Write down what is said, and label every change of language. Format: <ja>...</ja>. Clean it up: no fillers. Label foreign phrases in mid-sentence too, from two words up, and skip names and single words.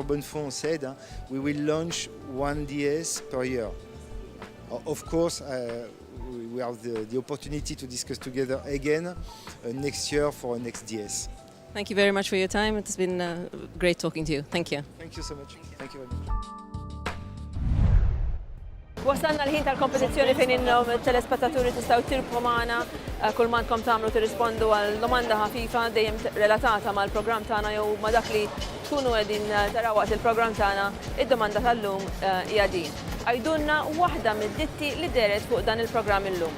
<en>Bonnefond said, we will launch one DS per year. Of course, we have the opportunity to discuss together again next year for our next DS. Thank you very much for your time. It's been great talking to you. Thank you. Thank you so much. Thank you very much.</en> <mt>Wasalna l-ħin tal-kompetizzjoni fejn innom telespettaturi tistgħu tirbħu magħna kull ma tkom tagħmlu tirrispondu għal domanda ħafifa dejjem relatata mal-programm tagħna jew ma' dak li tkunu qegħdin taraw waqt il-programm tagħna. Id-domanda tal-lum hija din. Għajdulna waħda mid-ditti li deret fuq dan il-programm illum.</mt>